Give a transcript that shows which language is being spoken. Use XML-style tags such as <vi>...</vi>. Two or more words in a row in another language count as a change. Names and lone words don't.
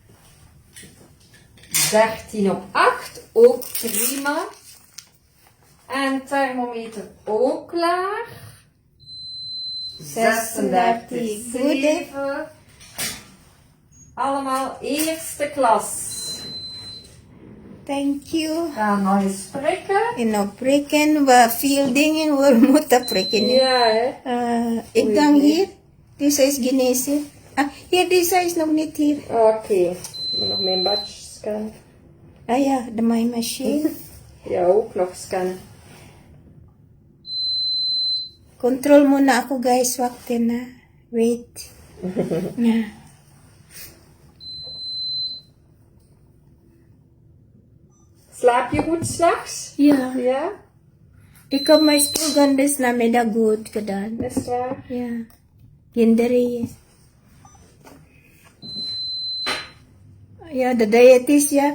<nl>13 op 8, ook prima. En thermometer ook klaar. 36, 7. Allemaal eerste klas.</nl> <en>Thank you.</en> <nl>Gaan nog eens prikken. En nog prikken, wat veel dingen we moeten prikken. Ja, hè. Ik dan hier. Deze is genezen. Hier, deze is nog niet hier. Oké. Ik moet nog mijn badge scannen. Ah ja, de my machine. Ja, ook nog scannen.</nl> <tl>Control muna ako guys, waktu na. Wait.</tl> <nl>Ja. Slaap je goed s'nachts? Ja. Ja? Ik heb mijn stoelgandes na middag goed gedaan. Is het waar? Ja. Genderi. Ja, de diëtist, ja.</nl>